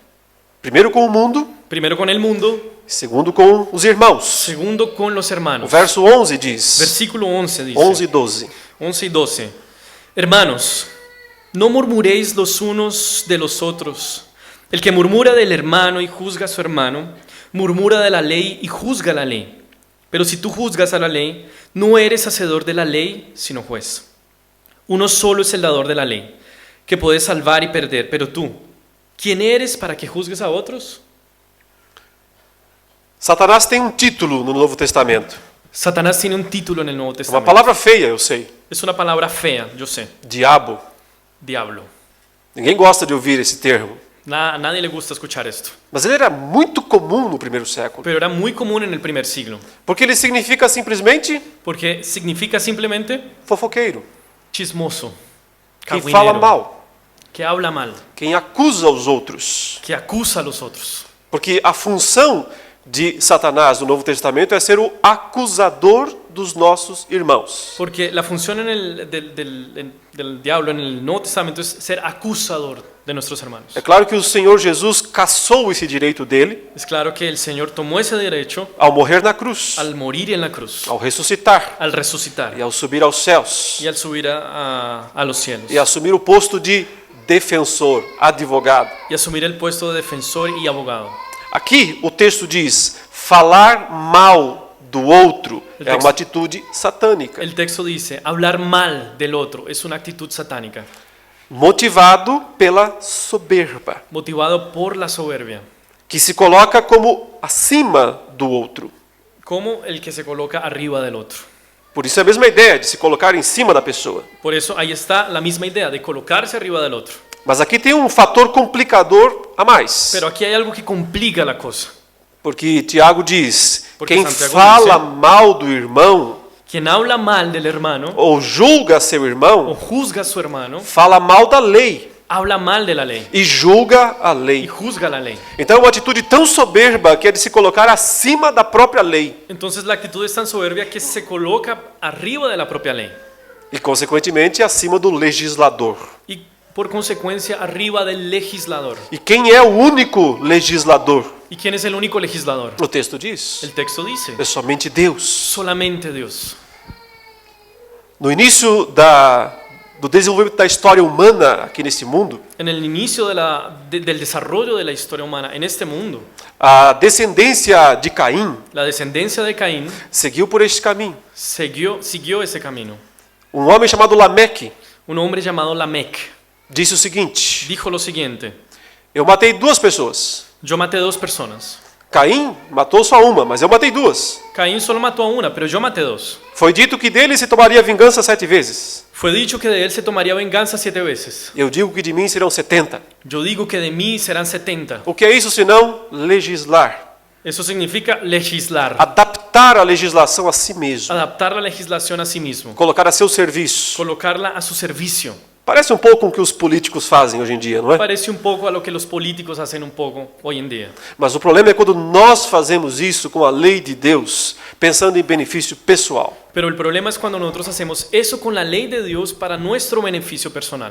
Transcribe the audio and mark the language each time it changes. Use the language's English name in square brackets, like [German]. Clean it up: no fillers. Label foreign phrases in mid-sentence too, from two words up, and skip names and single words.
[Portuguese] Primeiro com o mundo, [Spanish] Primero con el mundo, [Portuguese] segundo com os irmãos. [Spanish] segundo con los [Portuguese] O [Spanish] hermanos. [Portuguese] verso 11 diz, [Spanish] Versículo 11 dice, [Portuguese] 11 e 12. [Spanish] 11 y 12. Hermanos, no murmuréis los unos de los otros. El que murmura del hermano y juzga a su hermano, murmura de la ley y juzga la ley. Pero si tú juzgas a la ley, no eres hacedor de la ley, sino juez. Uno solo es el dador de la ley, que puede salvar y perder. Pero tú, ¿quién eres para que juzgues a otros? [Portuguese] Satanás tem um título no Novo Testamento. [Spanish] Satanás tiene un título en el Nuevo [Portuguese] Uma [Spanish] Testamento. [Portuguese] palavra feia, eu sei. [Spanish] Es una palabra fea, yo sé. [Portuguese] Diabo. [Spanish] Diablo. [Portuguese] Ninguém gosta de ouvir esse termo. [Spanish] A nadie le gusta escuchar esto. [Portuguese] Mas ele era muito comum no primeiro século. [Spanish] Pero era muy común en el primer siglo. [Portuguese] Porque ele significa simplesmente [Spanish] Porque significa simplemente [Portuguese] fofoqueiro. [Spanish] chismoso, [Portuguese] Quem [Spanish] cagüinero, [Portuguese] fala mal. [Spanish] que habla mal, [Portuguese] Quem acusa os outros. [Spanish] que acusa a los otros. [Portuguese] Porque a função de Satanás no Novo Testamento é ser o acusador dos nossos irmãos. [Spanish] Porque la función del diablo en el Nuevo Testamento es ser acusador de nuestros hermanos. [Portuguese] É claro que o Senhor Jesus cassou esse direito dele [Spanish] Es claro que el Señor tomó ese derecho [Portuguese] ao morrer na cruz, [Spanish] al morir en la cruz, [Portuguese] ao ressuscitar [Spanish] al resucitar [Portuguese] e ao subir aos céus [Spanish] y al subir a los cielos [Portuguese] e assumir o posto de defensor, advogado. [Spanish] y asumir el puesto de defensor y abogado. [Portuguese] Aqui o texto diz: falar mal do outro O é texto- uma atitude satânica, [Spanish] El texto dice, hablar mal del otro es una actitud satánica, [Portuguese] motivado pela soberba, [Spanish] motivado por la soberbia, [Portuguese] que se coloca como acima do outro. [Spanish] como el que se coloca arriba del otro. [Portuguese] Por isso é a mesma ideia de se colocar em cima da pessoa. [Spanish] Por eso ahí está la misma idea de colocarse arriba del otro. [Portuguese] Mas aqui tem um fator complicador a mais. [Spanish] Pero aquí hay algo que complica la cosa. [Portuguese] Porque Tiago diz: [Spanish] Porque [Portuguese] quem [Spanish] Santiago [Portuguese] fala [Spanish] dice- [Portuguese] mal do irmão [Spanish] Quien habla mal del hermano [Portuguese] ou julga seu [Spanish] o [Portuguese] irmão, [Spanish] juzga a su hermano, [Portuguese] fala mal da lei [Spanish] habla mal de la ley [Portuguese] e julga a [Spanish] y [Portuguese] lei. [Spanish] juzga la lei. [Portuguese] Então é uma atitude tão soberba que é de se colocar acima da própria lei [Spanish] Entonces la actitud es tan soberbia que se coloca arriba de la propia ley [Portuguese] e, consequentemente, acima do legislador. [Spanish] y por consecuencia arriba del legislador. [Portuguese] E quem é o único legislador? [Spanish] ¿Y quién es el único legislador? [Portuguese] O texto diz: [Spanish] El texto dice, [Portuguese] é somente Deus. [Spanish] solamente Dios. [Portuguese] No início do desenvolvimento da história humana aqui nesse mundo, [Spanish] En el inicio del desarrollo de la historia humana en este mundo, [Portuguese] a descendência de Caim [Spanish] la descendencia de Caín [Portuguese] seguiu por este caminho. [Spanish] siguió ese camino. [Portuguese] Um homem chamado Lameque [Spanish] Un hombre llamado Lamec [Portuguese] disse o seguinte: [Spanish] dijo lo siguiente: [Portuguese] eu matei duas pessoas, [Spanish] yo maté dos personas, [Portuguese] Caim matou só uma, mas eu matei duas. [Spanish] Caín solo mató a una, pero yo maté dos. [Portuguese] Foi dito que dele se tomaria vingança 7 vezes. [Spanish] Fue dicho que de él se tomaría venganza 7 veces. [Portuguese] Eu digo que de mim serão 70. [Spanish] Yo digo que de mí serán 70. [Portuguese] O que é isso senão legislar? [Spanish] Eso significa legislar, [Portuguese] Adaptar a legislação a si mesmo. [Spanish] adaptar la legislación a sí mismo, [Portuguese] Colocar a seu serviço. [Spanish] colocarla a su servicio. [Portuguese] Parece um pouco com o que os políticos fazem hoje em dia, não é? [Spanish] Parece un poco a lo que los políticos hacen un poco hoy en día. [Portuguese] Mas o problema é quando nós fazemos isso com a lei de Deus, pensando em benefício pessoal. [Spanish] Pero el problema es cuando nosotros hacemos eso con la ley de Dios para nuestro beneficio personal.